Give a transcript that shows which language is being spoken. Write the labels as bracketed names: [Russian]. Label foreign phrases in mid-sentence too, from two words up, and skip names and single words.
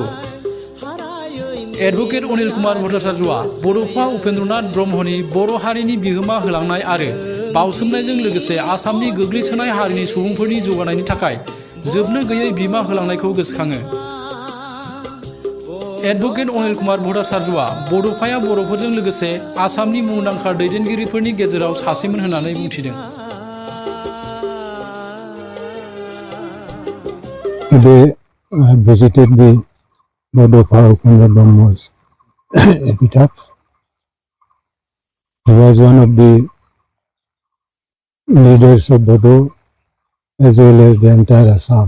[Bodo] एडभकेट अनिल कुमार भट्टाचार्यआ बड'फा उपेन्द्रनाथ ब्रह्मनि बर' हारिनि बिहोमा होलांनाय आरो बावसोमनायजों लोगोसे आसामनि गोग्लैसोनाय हारिनि सुबुंफोरनि जौगानायनि थाखाय जोबनो गैयै बिमा होलांनायखौ गोसोखाङो। एडभकेट अनिल कुमार भट्टाचार्यआ बड'फाया बर'फोरजों लोगोसे आसामनि मुंदांखा दैदेनगिरिफोरनि गेजेराव सासेमोन होननानै बुंथिदों। [English] Today I have visited the Bod'fa Upendranath Brahma's epitaph. He was one of the leaders of Bodo as well as the entire Assam.